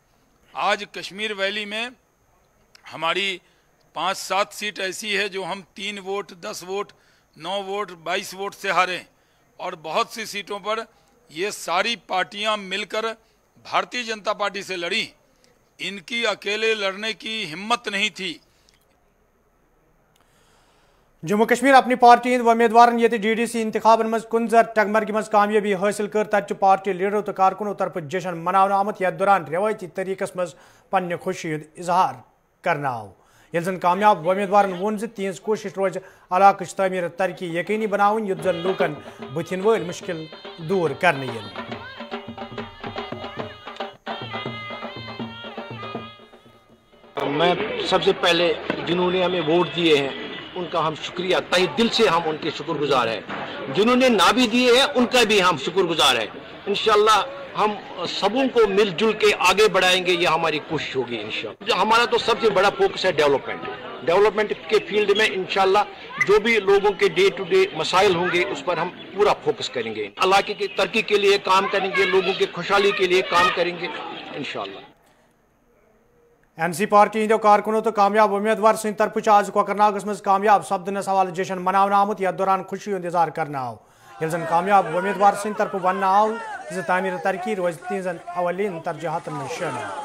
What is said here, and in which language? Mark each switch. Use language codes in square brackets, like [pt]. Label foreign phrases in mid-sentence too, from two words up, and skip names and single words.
[hi] आज कश्मीर वैली में हमारी 5-7 सीट ऐसी है जो हम 3 वोट, 10 वोट, 9 वोट, 22 वोट से हारे, और बहुत सी सीटों पर ये सारी पार्टियां मिलकर भारतीय जनता पार्टी से लड़ी। इनकी अकेले लड़ने की हिम्मत नहीं थी। [ks] जम्मू कश्मीर अपनी पार्टी हंद उम्मीदवार ये डीडीसी इंतखाबन मज कुंजर टगमरगी मज कामयाबी हासिल कर तत पार्टी लीडरों तो कारकुनों तरफ जश्न मनावन आमुत यथ दौरान रवायती तरीकस मज पन्ने खुशी हंद इजहार करना आव। ये जन कामयाब उम्मीदवार वोन तिहज कोशिश रोज इलाक तमीर तरक्की यकीनी बनावन युद्ध जन लूकन बुथिन वल मुश्किल दूर करने इन। [hi] मैं सबसे पहले जिन्होंने हमें वोट दिए हैं उनका हम शुक्रिया, तहे दिल से हम उनके शुक्रगुजार हैं। जिन्होंने ना भी दिए हैं उनका भी हम शुक्रगुजार हैं। इंशाल्लाह हम सबों को मिलजुल के आगे बढ़ाएंगे, ये हमारी कोशिश होगी इंशाल्लाह। हमारा तो सबसे बड़ा फोकस है डेवलपमेंट के फील्ड में। इंशाल्लाह जो भी लोगों के [en] day to day [hi] मसाइल होंगे उस पर हम पूरा फोकस करेंगे। इलाके की तरक्की के लिए काम करेंगे, लोगों की खुशहाली के लिए काम करेंगे इंशाल्लाह। [ks] एनसी पार्टी हंदो कारकुनों तो कामयाब उम्मीदवार सद तरफ आज कोकरनागस मज कामयाब सपदनस हवाले जश्न मनावन आमुत यथ दौरान खुशी हंद इजहार करना आव। ये जन कामयाब उम्मीदवार सद तरफ वन आव ज तामीर तरक्की रोज तीन अवलिन तरजीहात में शामिल।